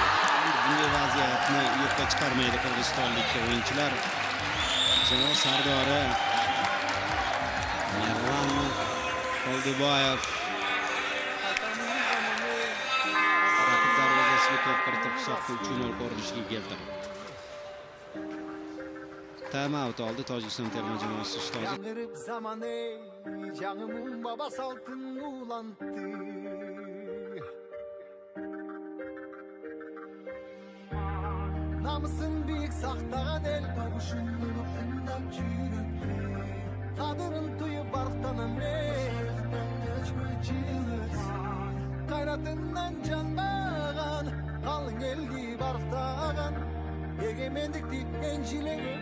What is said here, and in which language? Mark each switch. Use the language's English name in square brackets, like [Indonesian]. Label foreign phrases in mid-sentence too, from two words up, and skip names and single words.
[Uzbek] Bunday vaziyatni yo'qqa chiqarmaydi qirg'izistonlik o'yinchilar. Jamoa sardori Mirlan Oldiboyev raqib darvozasiga to'p kiritib hisobni 3-0 ko'rinishga keltirdi. Time-out oldi Tojikiston terma jamoasi ustozi. [Kyrgyz] Жаңырып заман эй, жаңымын баба салтын улантты. Намысын бийик сактаган эл добушун тыңдап жүрөт. Кадырын туюп барктанам кайратынан жанбаган, калың элди барктаган, эгемендикти энчилеген.